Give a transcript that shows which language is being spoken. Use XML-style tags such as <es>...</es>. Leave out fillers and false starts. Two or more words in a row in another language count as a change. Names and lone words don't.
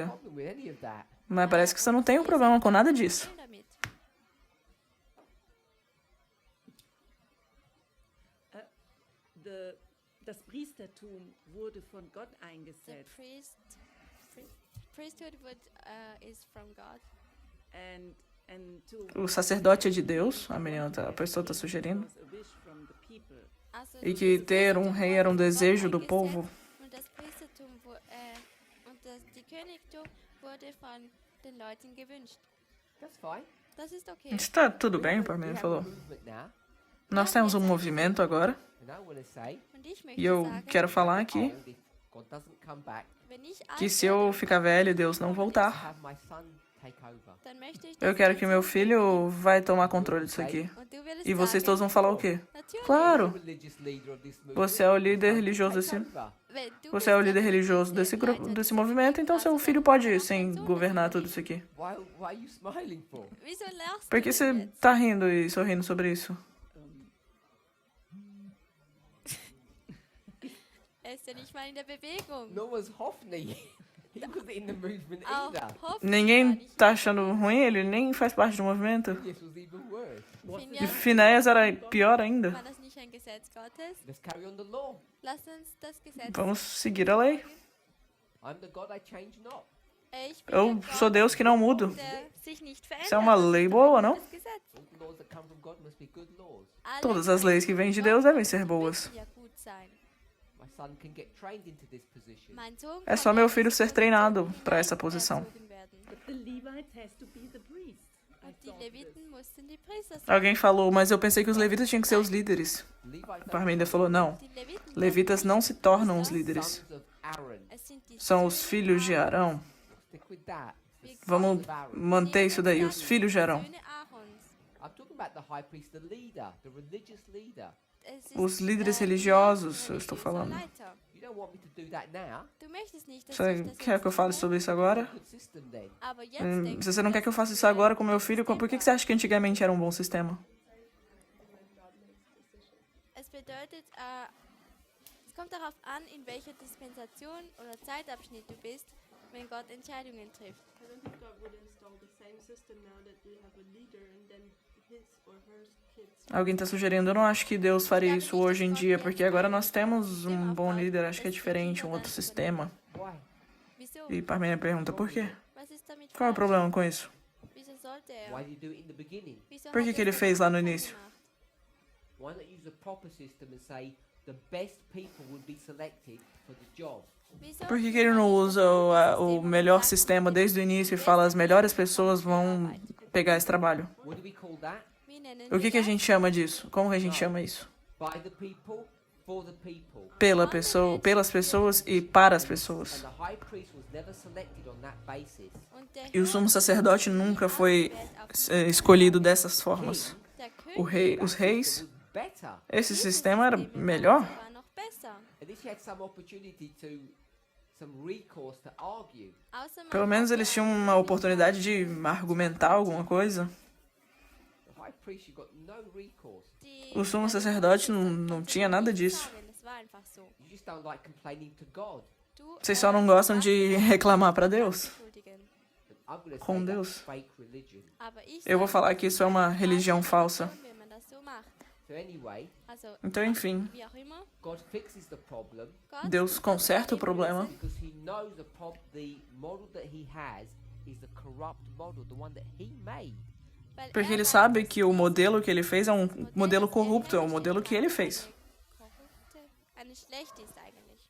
<en>No problem with any of that.</en> <pt>Mas parece que você não tem um problema com nada disso.</pt> <de>damit. Das Priestertum wurde von Gott</de> <en>The</en> <de>eingesetzt.</de> <en>priesthood is from God. And to</en> <pt>O sacerdote é de Deus, a pessoa está sugerindo.</pt> <en>was a wish from the people.</en> <de>Also,</de> <pt>E que</pt> <de>das</de> <pt>ter um</pt> <de>Priestertum</de> <pt>rei</pt> <de>wurde</de> <pt>era um</pt> <de>von Gott</de> <pt>desejo do</pt> <de>eingesetzt</de> <pt>povo.</pt> <de>Und das Priestertum und die Königtum wurde von den Leuten gewünscht.</de> <en>That's fine.</en> <de>Das ist okay.</de> <pt>Está tudo bem, o</pt> <en>We</en> <pt>Parmênides</pt> <en>have a</en> <pt>falou.</pt> <en>movement now,</en> <pt>Nós temos um movimento agora,</pt> <en>and I want to say,</en> <de>Und ich möchte</de> <pt>e eu</pt> <de>sagen,</de> <pt>quero falar aqui</pt> <en>old, if God doesn't come back,</en> <de>wenn ich alt</de> <pt>que se eu</pt> <de>werde,</de> <pt>ficar velho e Deus não voltar,</pt> <en>have my son take over.</en> <de>dann möchte ich,</de> <pt>eu</pt> <de>dass</de> <pt>quero</pt> <de>mein</de> <pt>que meu</pt> <de>Sohn</de> <pt>filho vai tomar controle disso aqui.</pt> <de>und du würdest</de> <pt>E vocês</pt> <de>sagen,</de> <pt>todos vão falar o quê?</pt> <de>natürlich,</de> <pt>Claro,</pt> <en>The religious leader of this movement,</en> <pt>você é o líder</pt> <en>take</en> <pt>religioso desse,</pt> <en>over.</en> <de>wenn du</de> <pt>você é o</pt> <de>bist</de> <pt>líder</pt> <de>der</de> <pt>religioso desse grupo, desse movimento, então seu filho pode ir sem governar tudo isso aqui.</pt> <en>Why are you smiling for?</en> <de>Wieso lachst</de> <pt>Por</pt> <de>du</de> <pt>que</pt> <de>denn</de> <pt>você</pt> <de>jetzt?</de> <pt>tá rindo e sorrindo sobre isso?</pt> <de>Er ist ja nicht mal in der Bewegung.</de> <en>Nor was Hophni. He wasn't in the movement</en> <de>Auch</de> <en>either.</en> <de>Hoffnung war</de> <pt>Ninguém</pt> <de>nicht</de> <pt>tá</pt> <de>in</de> <pt>achando ruim, ele nem faz parte do movimento.</pt> <en>This was even worse.</en> <de>Was</de> <pt>Finja, E Finéias era pior ainda.</pt> <de>war das nicht ein Gesetz Gottes?</de> <en>Let's carry on the law.</en> <de>Lass uns das Gesetz.</de> <pt>Vamos seguir a lei.</pt> <en>I'm the God I change not.</en> <de>Ich bin</de> <pt>Eu</pt> <de>der</de> <pt>sou</pt> <de>Gott,</de> <pt>Deus que não mudo.</pt> <de>der sich nicht verändert.</de> <pt>Isso é uma lei boa, não?</pt> <de>Das Gesetz.</de> <en>All the laws that come from God must be good laws.</en> <de>Alle</de> <pt>Todas as leis que vêm de Deus devem ser boas.</pt> <de>müssen ja gut sein.</de> <en>My son can get trained into this position.</en> <de>Mein Sohn</de> <pt>É</pt> <de>kann</de> <pt>só</pt> <de>ja</de> <pt>meu</pt> <de>in</de> <pt>filho</pt> <de>diese</de> <pt>ser treinado</pt> <de>Position</de> <pt>para essa posição.</pt> <de>erzogen werden.</de> <en>But the Levites has to be the priests. I</en> <de>Und die</de> <en>thought this.</en> <de>Leviten mussten die Priester sein.</de> <pt>Alguém falou, mas eu pensei que os levitas tinham que ser os líderes.</pt> <en>Levites</en> <pt>O Parmênides falou, não.</pt> <de>Die Leviten</de> <pt>Levitas não se tornam os líderes.</pt> <en>sons of Aaron.</en> <de>Es sind die</de> <pt>São os</pt> <de>Söhne</de> <pt>filhos de Arão.</pt> <en>Stick with that. The sons</en> <pt>Vamos</pt> <en>of Aaron.</en> <pt>manter isso daí, os filhos de Arão.</pt> <de>Söhne Aarons.</de> <en>I'm talking about the high priest, the leader, the religious leader.</en> <de>Es ist,</de> <pt>Os líderes</pt> <de>der</de> <pt>religiosos, eu estou</pt> <de>religiöser</de> <pt>falando.</pt> <de>Leiter.</de> <en>You don't want me to do that now.</en> <de>Du möchtest nicht, dass</de> <pt>Você</pt> <de>ich das</de> <pt>quer</pt> <de>jetzt</de> <pt>que eu fale</pt> <de>tue,</de> <pt>sobre isso agora?</pt> <en>Good system then.</en> <de>aber jetzt denke</de> <pt>Se você</pt> <de>ich,</de> <pt>não quer que eu faça isso agora com meu filho, por que você acha que antigamente era um bom sistema?</pt> <de>es bedeutet, es kommt darauf an, in welcher Dispensation oder Zeitabschnitt du bist, wenn Gott Entscheidungen trifft.</de> <en>I don't think God would install the same system now that we have a leader and then his or her kids.</en> <pt>Alguém está sugerindo, eu não acho que Deus faria isso hoje em dia, porque agora nós temos um bom líder, acho que é diferente, um outro sistema.</pt> <en>Why?</en> <de>Wieso?</de> <pt>E Parmênides pergunta, por quê?</pt> <de>Was ist damit</de> <pt>Qual é o falsch? problema com isso?</pt> <de>Wieso sollte er?</de> <en>Why did you do it in the beginning?</en> <de>Wieso</de> <pt>Por</pt> <de>hat</de> <pt>que</pt> <de>er</de> <pt>ele</pt> <de>es</de> <pt>fez</pt> <de>am</de> <pt>lá no</pt> <de>Anfang</de> <pt>início?</pt> <de>gemacht?</de> <en>Why not use a proper system and say the best people would be selected for the job?</en> <de>Wieso</de> <pt>Por que</pt> <de>hat</de> <pt>ele</pt> <de>er</de> <pt>não</pt> <de>nicht</de> <pt>usa</pt> <de>das</de> <pt>o</pt> <de>System</de> <pt>melhor</pt> <de>gesagt,</de> <pt>sistema</pt> <de>die</de> <pt>desde o início e</pt> <de>besten</de> <pt>fala as melhores</pt> <de>Menschen</de> <pt>pessoas vão</pt> <de>kommen zur Arbeit?</de> <pt>pegar esse trabalho?</pt> <en>What do we call that?</en> <de>Wie nennen</de> <pt>O que</pt> <de>wir</de> <pt>que a</pt> <de>das?</de> <pt>gente chama disso? Como que a gente chama isso?</pt> <en>By the people, for the people.</en> <pt>pelas pessoas e para as pessoas.</pt> <en>And the high priest was never selected on that basis.</en> <de>Und der</de> <pt>E o sumo sacerdote nunca foi escolhido dessas formas. Os reis,</pt> <en>Was better.</en> <pt>esse sistema era melhor.</pt> <de>war noch besser.</de> <en>At least he had some opportunity to, some recourse to argue.</en> <de>Außer man</de> <pt>Pelo menos eles tinham uma oportunidade de argumentar alguma coisa.</pt> <en>The high priest, you got no recourse.</en> <pt>O sumo sacerdote não tinha nada disso.</pt> <de>Es war einfach so.</de> <en>You just don't like complaining to God.</en> <de>Du,</de> <pt>Vocês só não gostam de reclamar para Deus.</pt> <de>entschuldigen.</de> <en>But I'm going to</en> <pt>Com</pt> <en>say</en> <pt>Deus.</pt> <en>that's fake religion.</en> <de>Aber ich</de> <pt>Eu vou</pt> <de>sage,</de> <pt>falar que isso é uma religião falsa.</pt> <de>wenn man das so macht.</de> <en>So anyway,</en> <de>Also,</de> <pt>Então, enfim,</pt> <de>wie auch immer,</de> <en>God fixes the problem</en> <de>Gott</de> <pt>Deus conserta o problema</pt> <en>because he knows the model that he has is the corrupt model, the one that he made.</en> <de>weil</de> <pt>porque ele</pt> <de>weiß,</de> <pt>sabe</pt> <de>dass</de> <pt>que o modelo que ele fez é um modelo corrupto, é o modelo que ele fez.</pt> <de>Eine schlechte ist eigentlich.</de>